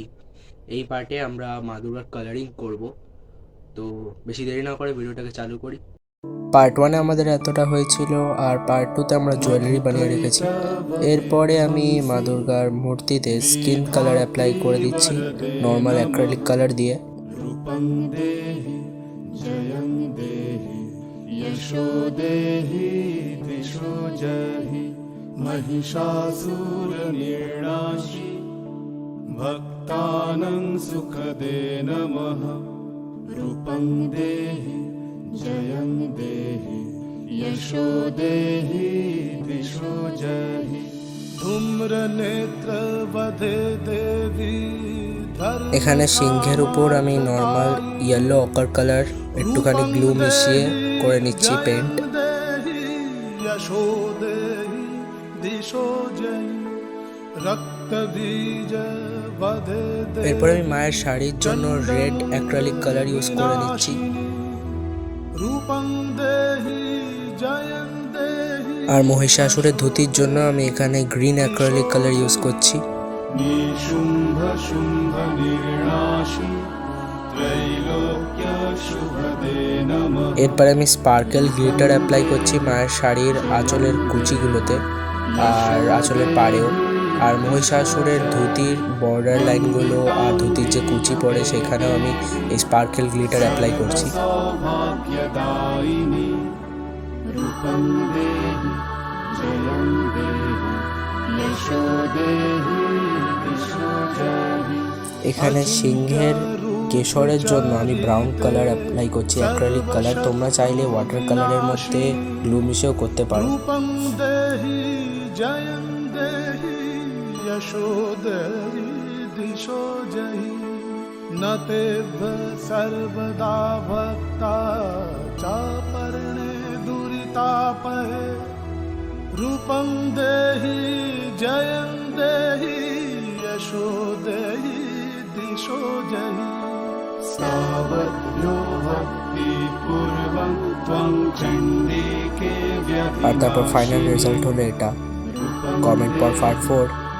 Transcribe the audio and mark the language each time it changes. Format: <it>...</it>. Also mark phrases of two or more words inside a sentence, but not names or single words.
<bn>এই পার্টে আমরা মা দুর্গার কালারিং করব। তো বেশি দেরি না করে ভিডিওটাকে চালু করি। পার্ট 1-এ আমাদের এতটা হয়েছিল, আর পার্ট 2-তে আমরা জুয়েলারি বানিয়ে রেখেছি। এরপরে আমি মা দুর্গার মূর্তিতে</bn> <en>skin color apply</en> <bn>করে দিচ্ছি</bn> <en>normal acrylic color</en> <bn>দিয়ে।</bn> <sa>रूपं देहि जयं देहि यशो देहि दिशो जहि महिषासुरनिर्णाशि भक्तानां सुखदे नमः रूपं देहि जयं देहि यशो देहि दिशो जहि धूम्रनेत्रवधे देवी</sa> <bn>এখানে সিংহের উপর আমি</bn> <en>normal yellow ochre color</en> <bn>একটুখানি গ্লু মিশিয়ে করে নিচ্ছি পেন্ট। এরপরে আমি মায়ের শাড়ির জন্য</bn> <en>red acrylic color use</en> <bn>করে নিচ্ছি। আর মহিষাসুরের ধুতির জন্য আমি এখানে</bn> <en>green acrylic color use</en> <bn>করছি।</bn> <sa>निशुम्भ शुम्भ निर्णाशि त्रैलोक्य शुभदे नमः।</sa> <bn>এরপরে আমি</bn> <en>sparkle glitter apply</en> <bn>করছি মায়ের শাড়ির আঁচলের কুচিগুলোতে আর আঁচলের পাড়েও। আর মহিষাসুরের ধুতির</bn> <en>border lineগুলো</en> <bn>আর ধুতির যে কুচি পড়ে সেখানেও আমি এই</bn> <en>sparkle glitter apply</en> <bn>করছি।</bn> <sa>सौभाग्यदायिनी रूपं देहि जयं देहि यशो देहि दिशो जहि।</sa> <bn>এখানে সিংহের কেশরের জন্য আমি</bn> <en>brown color apply</en> <bn>করছি,</bn> <en>acrylic color.</en> <bn>তোমরা চাইলে</bn> <en>water colorের</en> <bn>মধ্যে গ্লু মিশিয়েও করতে পারো। रूपं देहि जयं देहि यशो देहि दिशो जहि न तेभ्य सर्वदा भक्ता चापर्णे दुरितापहे रूपं देहि जयं देहि यशो देहि दिशो जहि सावध्यो भक्तिपूर्वं त्वं चण्डिके আর তারপর</bn> <en>final result</en> <bn>হলো এটা।</bn> <en>comment for part 4.</en>